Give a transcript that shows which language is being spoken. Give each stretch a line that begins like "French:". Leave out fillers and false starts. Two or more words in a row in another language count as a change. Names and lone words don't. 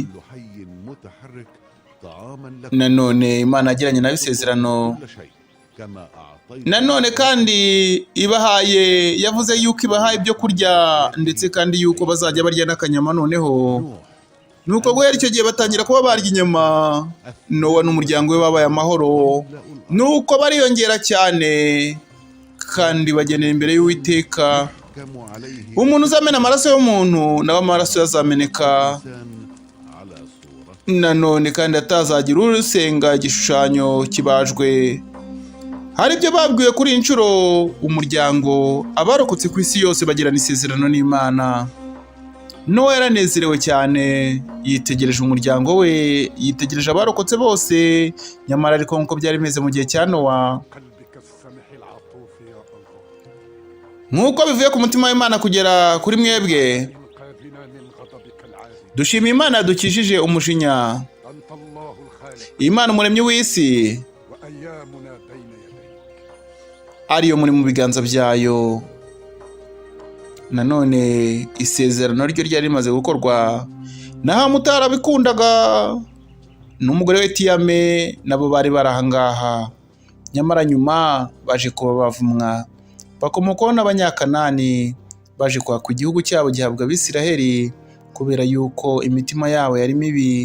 Arabic: كل حي متحرك طعاما لكم
Kinyarwanda: Nanone Imana yagiranye nabo isezerano.
Arabic: كل شيء كما أعطيت
Kinyarwanda: Nanone kandi ibahaye, yavuze yuko ibahaye ibyo kurya ndetse kandi yuko bazajya barya n'akanyama. Noneho nuko guhera icyo gihe batangira kuba barya inyama. Nowa n'umuryango we babaye amahoro, nuko bariyongera cyane kandi bagenera imbere y'Uwiteka.
Arabic: يحكم عليه
Kinyarwanda: Umuntu uzamena amaraso y'umuntu nawe amaraso yazameneka.
Arabic: الإنسان على صورة
Kinyarwanda: Nanone kandi atazagira urusenga igishushanyo kibajwe. Hari ibyo babwiwe kuri iyi nshuro umuryango. Abarokotse ku isi yose bagirana isezerano n'Imana. Nowa yaranezerewe cyane, yitegereje umuryango we, yitegereje abarokotse bose. Nyamara ariko nk'uko byari bimeze mu gihe cya Nowa,
Arabic: قلبك السمح
Kinyarwanda: nk'uko bivuye ku mutima w'Imana kugera kuri mwebwe,
Arabic: إنقاذنا من غضبك العادل.
Kinyarwanda: dushima Imana yadukijije umujinya.
Arabic: أنت الله الخالق
Kinyarwanda: Imana umuremyi w'isi
Arabic: وأيامنا بين يديك.
Kinyarwanda: ariyo muri mu biganza byayo. Nanone isezerano ryo ryari rimaze gukorwa naho mutarabikundaga n'umugore we Tiyame nabo bari barahangaha, nyamara nyuma baje kuba bavumwa bakomokaho n'Abanyakanani, baje kwaka igihugu cyabo gihabwa Abisiraheli kubera yuko imitima yabo yari mibi.